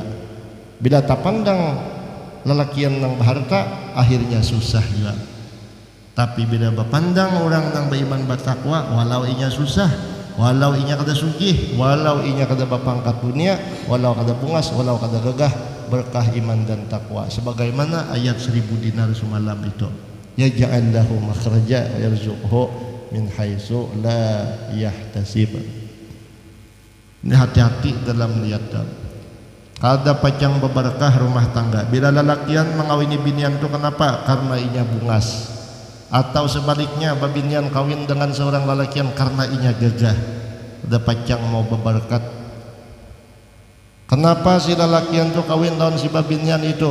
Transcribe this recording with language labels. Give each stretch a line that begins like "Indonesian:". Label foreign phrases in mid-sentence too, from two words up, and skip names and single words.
Banjar: Bila tak pandang lelakian nang berharta, akhirnya susah juga. Tapi bila berpandang orang nang beriman bertakwa, walau inya susah, walau inya kada sugih, walau inya kada bapangkat dunia, walau kada bungas, walau kada gagah, berkah iman dan takwa.
Indonesian: Sebagaimana ayat 1000 dinar semalam itu,
Arabic: يجعل له مخرجا ويرزقه من حيث لا يحتسب.
Banjar: Ini hati-hati dalam lihat. Kada pacang berberkah rumah tangga. Bila lelakian mengawini binian itu kenapa? Karena inya bungas. Atau sebaliknya babinian kawin dengan seorang lelakian karena inya gagah. Ada pacang mau berberkat. Kenapa si lelakian itu kawin lawan si babinian itu?